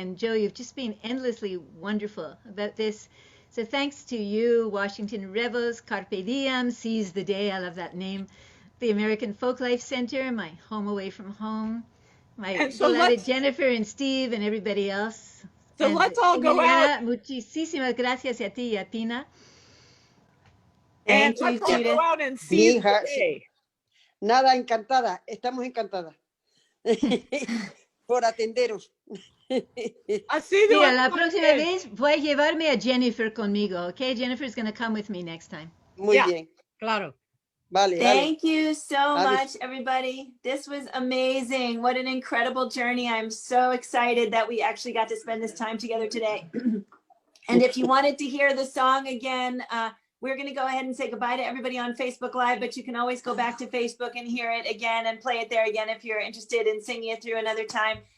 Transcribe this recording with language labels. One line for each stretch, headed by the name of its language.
English: And Jo, you've just been endlessly wonderful about this. So thanks to you, Washington Revels, Carpe Diem, Seize the Day, I love that name, the American Folklife Center, my home away from home, my beloved Jennifer and Steve and everybody else. So let's all go out.
Spanish: Muchísimas gracias a ti, Pina.
English: And let's all go out and seize the day.
Spanish: Nada, encantada. Estamos encantadas por atenderos. Mira, la próxima vez voy a llevarme a Jennifer conmigo, okay?
English: Jennifer's going to come with me next time.
Spanish: Muy bien. Claro. Vale,
English: Thank you so much, everybody. This was amazing. What an incredible journey. I'm so excited that we actually got to spend this time together today. And if you wanted to hear the song again, we're going to go ahead and say goodbye to everybody on Facebook Live, but you can always go back to Facebook and hear it again and play it there again if you're interested in singing it through another time.